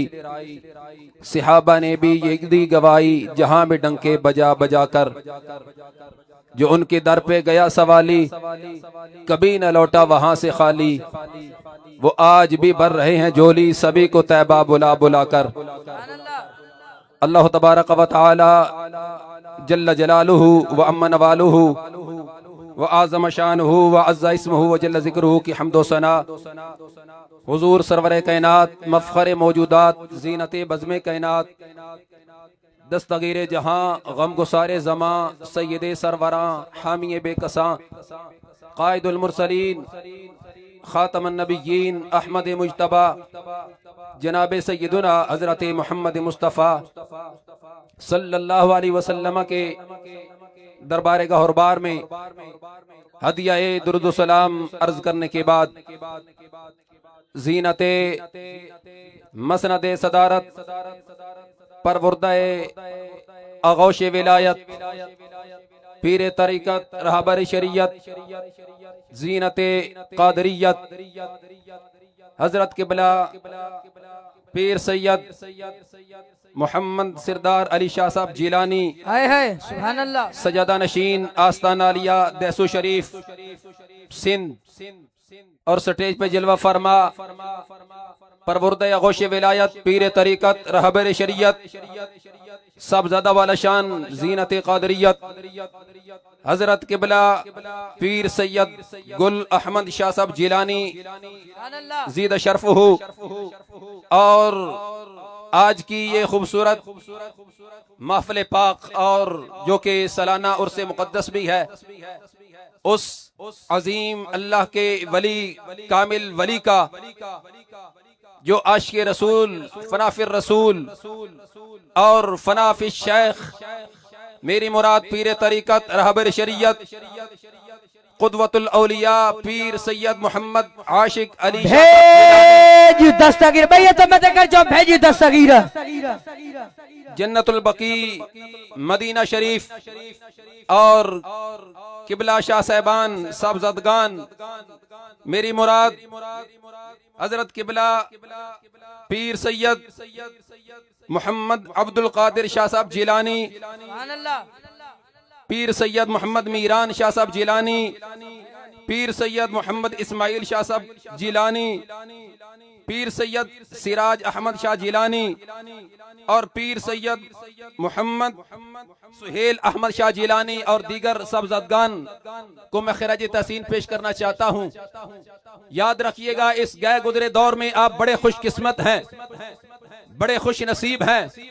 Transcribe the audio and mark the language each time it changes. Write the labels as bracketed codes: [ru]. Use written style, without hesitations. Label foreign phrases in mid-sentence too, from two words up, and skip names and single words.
[ur] صحابہ نے بھی یہ دی گواہی، جہاں میں ڈنکے بجا بجا کر. جو ان کے در پہ گیا سوالی، کبھی نہ لوٹا وہاں سے خالی. وہ آج بھی بھر رہے ہیں جھولی، سبھی کو طیبہ بلا بلا کر. [ar] الله تبارك وتعالى جل جلاله وعم نواله وأعظم شأنه وعز اسمه وجل ذكره [ur] کی حمد و ثنا حضور سرور کائنات مفخر موجودات زینت بزم کائنات دستگیر جہاں غم گسار زماں سید سروراں حامی بے کساں قائد المرسلین خاتم النبیین احمد مجتبیٰ جناب سیدنا حضرت محمد مصطفیٰ [ar] صلى الله عليه وسلم [ur] کے دربار گہربار میں ہدیہ درود سلام عرض کرنے کے بعد زینتِ مسندِ صدارت پروردۂ آغوش ولایت پیر طریقت رہبر شریعت زینتِ قادریت حضرت قبلہ پیر سید محمد سردار علی شاہ صاحب جیلانی [ar] سبحان الله [ur] سجادہ نشین آستانہ عالیہ دہسو شریف سندھ اور اسٹیج پے جلوہ فرما پروردہ غوث ولایت پیر طریقت رہبر شریعت صاحبزادہ والا شان زینت قادریت حضرت قبلہ پیر سید گل احمد شاہ صاحب جیلانی زید شرفہ اور آج کی یہ خوبصورت محفل پاک اور جو کہ سالانہ عرس مقدس بھی ہے، اس عظیم اللہ کے ولی کامل ولی کا جو عاشق رسول فنا فی الرسول اور فنا فی الشیخ میری مراد پیر طریقت رہبر شریعت قدوۃ الاولیاء پیر سید محمد عاشق علی [sd] भेज दस्तगीर भैया तो मैं कर जो भेज दस्तगीर [ur] جنت البقیع مدینہ شریف اور قبلہ شاہ صاحبان صاحبزادگان میری مراد حضرت قبلہ پیر سید محمد عبدالقادر شاہ صاحب جیلانی پیر سید محمد میران شاہ صاحب جیلانی پیر سید محمد اسماعیل شاہ صاحب جیلانی پیر سید سراج احمد شاہ جیلانی اور پیر سید محمد سہیل احمد شاہ جیلانی اور دیگر صاحبزادگان کو میں خراج تحسین پیش کرنا چاہتا ہوں. یاد رکھیے گا، اس گئے گزرے دور میں آپ بڑے خوش قسمت ہیں، بڑے خوش نصیب ہیں.